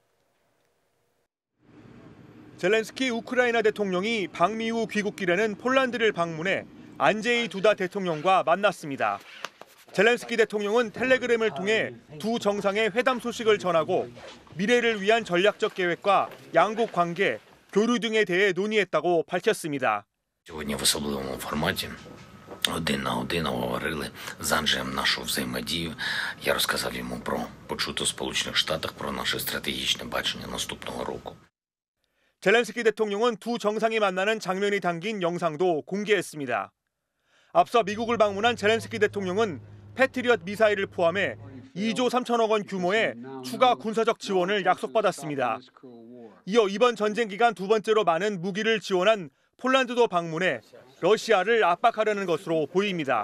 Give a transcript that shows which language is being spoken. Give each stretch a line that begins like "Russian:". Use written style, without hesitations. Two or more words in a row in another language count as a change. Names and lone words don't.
Korean: 젤렌스키 우크라이나 대통령이 방미 후 귀국길에는 폴란드를 방문해 안제이 두다 대통령과 만났습니다. 젤렌스키 대통령은 텔레그램을 통해 두 정상의 회담 소식을 전하고 미래를 위한 전략적 계획과 양국 관계, 교류 등에 대해 논의했다고 밝혔습니다.
Ukrainian: Сьогодні в особливому форматі один на один обговорили з Анджеєм нашу взаємодію. Я розказав йому про почуто в Сполучених Штатах про наше стратегічне бачення наступного року.
Korean: 젤렌스키 대통령은 두 정상이 만나는 장면이 담긴 영상도 공개했습니다. 앞서 미국을 방문한 젤렌스키 대통령은 패트리엇 미사일을 포함해 2조 3천억 원 규모의 추가 군사적 지원을 약속받았습니다. 이어 이번 전쟁 기간 두 번째로 많은 무기를 지원한 폴란드도 방문해 러시아를 압박하려는 것으로 보입니다.